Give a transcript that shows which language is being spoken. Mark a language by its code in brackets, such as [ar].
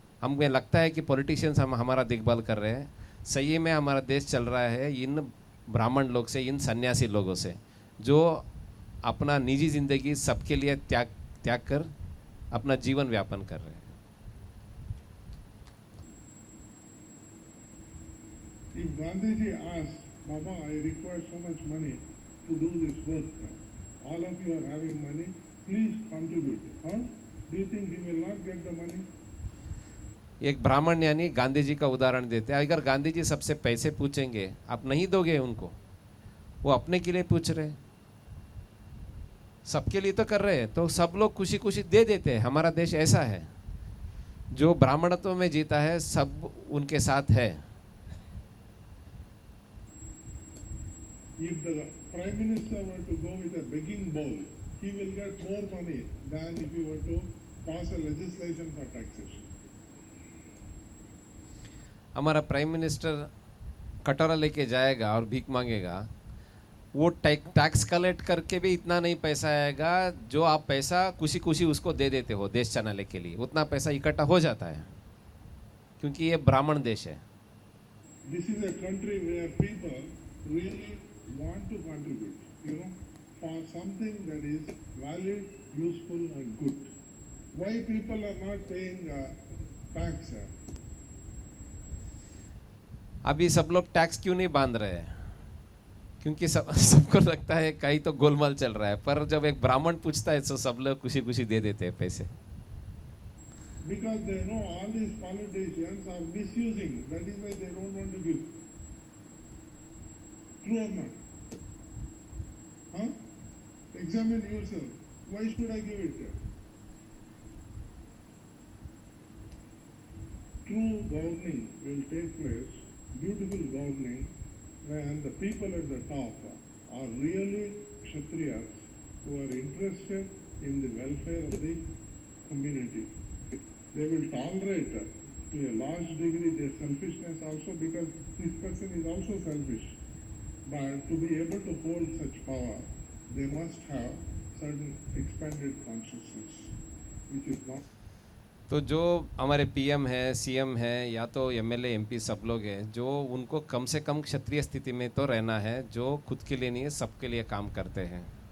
[hi] हमें लगता है कि पॉलिटिशियंस हमारा देखभाल कर रहे हैं, सही में हमारा देश चल रहा है इन ब्राह्मण लोग से, इन सन्यासी लोगों से, जो अपना निजी ज़िंदगी सबके लिए त्याग कर अपना जीवन व्यापन कर रहे हैं। [en] If Gandhiji asked, Baba, I require so much money to do this work. All of you are having money, please contribute. Do you think he will not get the money? [hi] एक ब्राह्मण यानी गांधी जी का उदाहरण देते हैं। अगर गांधी जी सबसे पैसे पूछेंगे, आप नहीं दोगे उनको, वो अपने के लिए पूछ रहे हैं, सबके लिए तो कर रहे हैं, तो सब लोग खुशी खुशी दे देते हैं। हमारा देश ऐसा है, जो ब्राह्मणत्व में जीता है सब उनके साथ है। [en] If the Prime Minister were to go with a begging bowl, he will get more money than if he were to pass a legislation for taxation. [hi] हमारा प्राइम मिनिस्टर कटोरा लेके जाएगा और भीख मांगेगा, वो टैक्स कलेक्ट करके भी इतना नहीं पैसा आएगा जो आप पैसा खुशी खुशी उसको दे देते हो देश चलाने के लिए। उतना पैसा इकट्ठा हो जाता है क्योंकि ये ब्राह्मण देश है। [en] This is a country where people really want to contribute, for something that is valid, useful and good. Why people are not paying tax? [hi] अभी सब लोग टैक्स क्यों नहीं बांध रहे हैं? क्योंकि सबको लगता है कहीं तो गोलमाल चल रहा है, पर जब एक ब्राह्मण पूछता है तो सब लोग खुशी खुशी दे देते हैं पैसे। [en] Because they know all these politicians are misusing, that is why they don't want to give. True or not? Huh? Examine yourself. Why should I give it? True governing will take place, beautiful governing, when the people at the top are really Kshatriyas who are interested in the welfare of the community. They will tolerate to a large degree their selfishness also, because this person is also selfish. But to be able to hold such power, they must have certain expanded consciousness, which is not. [hi] तो जो हमारे PM है, CM है, या तो MLA MP सब लोग हैं, जो उनको कम से कम क्षत्रिय स्थिति में तो रहना है, जो खुद के लिए नहीं है, सबके लिए काम करते हैं.